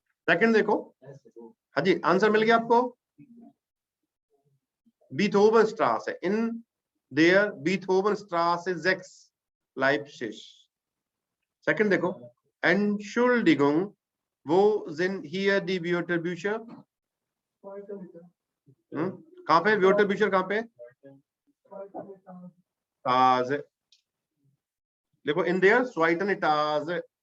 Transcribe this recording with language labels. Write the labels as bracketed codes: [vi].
[hi] Second देखो। हाँ जी, answer मिल गया आपको। बीथोवनस्ट्रासे इन देयर बीथोवनस्ट्रासे 6 लाइप्जिग। सेकंड देखो। [de] Entschuldigung, wo sind hier die Wörterbücher? [hi] कहाँ पे Wörterbücher, कहाँ पे? देखो [de] इन देयर zweiten Etage।